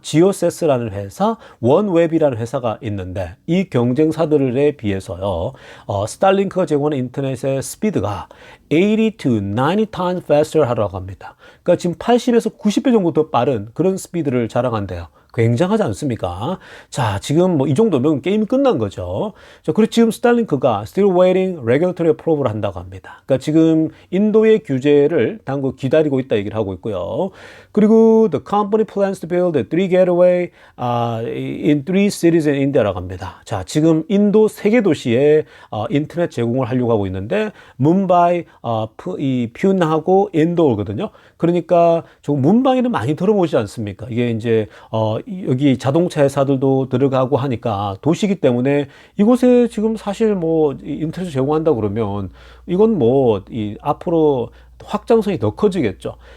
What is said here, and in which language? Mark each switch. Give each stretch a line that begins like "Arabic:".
Korean: 지오세스라는 회사, 원웹이라는 회사가 있는데 이 경쟁사들에 비해서요, 스타링크가 제공하는 인터넷의 스피드가
English: 80 to 90 times faster
Korean: 하라고 합니다. 그러니까 지금 80에서 90배 정도 더 빠른 그런 스피드를 자랑한대요. 굉장하지 않습니까? 자, 지금 뭐 이 정도면 게임이 끝난 거죠. 자, 그리고 지금 스탈링크가
English: still waiting regulatory approval
Korean: 한다고 합니다. 그러니까 지금 인도의 규제를 당국 기다리고 있다 얘기를 하고 있고요.
English: 그리고 the company plans to build a 3 gateway in 3 cities in India라고
Korean: 합니다. 자, 지금 인도 3개 도시에 인터넷 제공을 하려고 하고 있는데 뭄바이, 이 퓨나하고 인도거든요. 그러니까 조금 뭄바이는 많이 들어보지 않습니까? 이게 이제 여기 자동차 회사들도 들어가고 하니까 도시이기 때문에 이곳에 지금 사실 뭐 인터넷 제공한다 그러면 이건 뭐 이 앞으로 확장성이 더 커지겠죠.